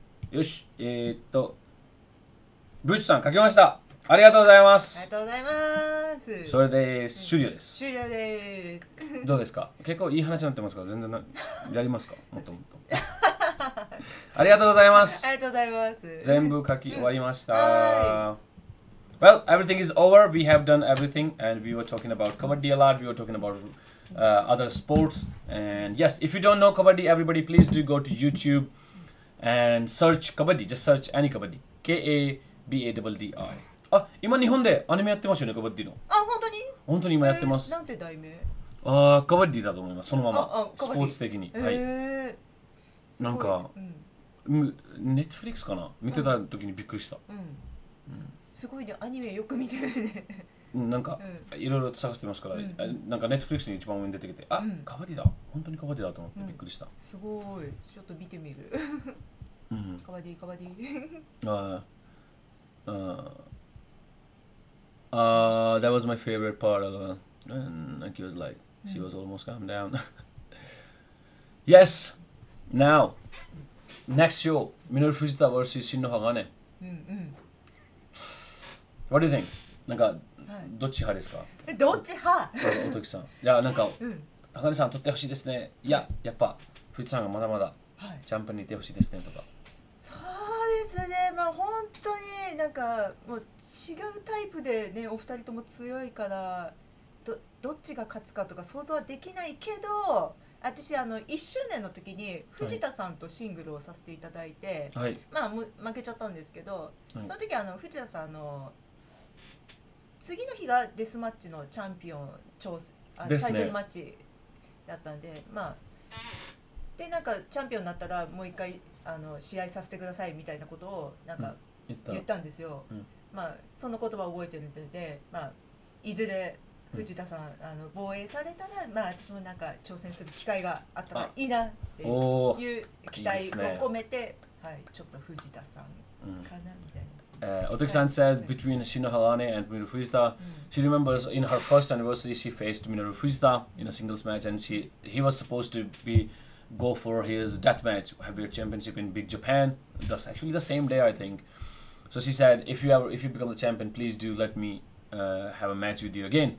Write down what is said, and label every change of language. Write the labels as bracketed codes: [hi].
[ja] よし、ブーチさん書きました。ありがとうございます。ありがとうございます。それで終了です。終了です。どうですか？結構いい話になってますから全然やりますか？もっともっと。ありがとうございます。ありがとうございます。全部書き終わりました。 [en] Well, everything is over. We have done everything, and we were talking about kabaddi a lot. We were talking about other sports, and yes, if you don't know kabaddi, everybody, please do go to YouTube and search kabaddi. Just search any kabaddi. KABADDI. [ja] あ、今日本でアニメやってますよね、カバディの。あ、本当に？本当に今やってます。なんて題名？あ、カバディだと思います。そのままスポーツ的に。はい。なんか、ネットフリックスかな、見てた時にびっくりした。すごいね、アニメよく見てるね。なんかいろいろ探してますから、なんかネットフリックスに一番上に出てきて、あ、カバディだ、本当にカバディだと思ってびっくりした。すごい、ちょっと見てみる。カバディ、カバディ。 [en] That was my favorite part of it. And Aki was like, she was almost calmed down. Yes! Now, next show, Minoru Fujita vs. Shin no Hagane. What do you think? [ja] なんか、どっち派ですか？どっち派？おときさん。いや、なんか、鋼さん取ってほしいですね。いや、やっぱ、藤さんがまだまだチャンピオンにいてほしいですねとか。そうですね、まあ本当になんかもう違うタイプでね、お二人とも強いからどっちが勝つかとか想像はできないけど、私1周年の時に藤田さんとシングルをさせていただいて、はい、まあ負けちゃったんですけど、はい、その時藤田さん次の日がデスマッチのチャンピオンタイトルマッチだったんで、まあでなんかチャンピオンになったらもう一回試合させてくださいみたいなことをなんか言ったんですよ。まあその言葉を覚えてるので、まあいずれ藤田さん防衛されたら、まあ私もなんか挑戦する機会があったらいいなっていう期待を込めて、はい、ちょっと藤田さんかなみたいな。 [en] Otoki-san says between Shino Hagane and Minoru Fujita, she remembers in her first anniversary she faced Minoru Fujita in a singles match, and he was supposed to go for his deathmatch heavyweight championship in Big Japan. That's actually the same day, I think. So she said, if you become the champion, please do let me have a match with you again.